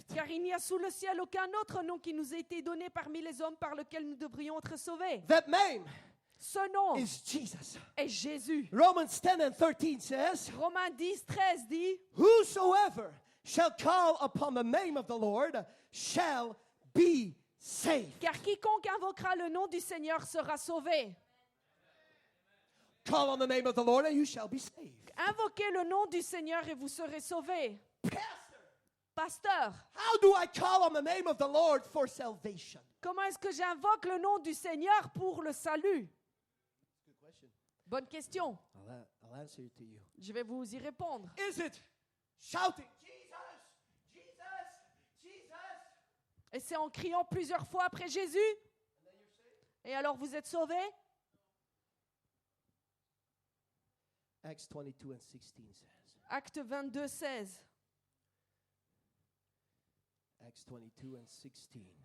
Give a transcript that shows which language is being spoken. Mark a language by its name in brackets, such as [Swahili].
[French] Car il n'y a sous le ciel aucun autre nom qui nous a été donné parmi les hommes par lequel nous devrions être sauvés. [English] That name [French] Ce nom [English] is Jesus. [French] est Jésus. [English] Romans 10 and 13 says, [French] Romains 10, 13 dit, [English] whosoever shall call upon the name of the Lord shall be saved. [French] car quiconque invoquera le nom du Seigneur sera sauvé. [English] Call on the name of the Lord and you shall be saved. [French] Invoquez le nom du Seigneur et vous serez sauvés. Pasteur, [English] How do I call on the name of the Lord for salvation? [French] comment est-ce que j'invoque le nom du Seigneur pour le salut? [English] Good question. [French] Bonne question. [English] I'll answer it to you. [French] Je vais vous y répondre. [English] Is it shouting, Jesus, Jesus, Jesus? [French] Et c'est en criant plusieurs fois après Jésus? [English] And then you're saved? [French] Et alors vous êtes sauvés? [English] Acts 22 and 16 says. [French] Acte 22, 16. [English] Acts 22 and 16.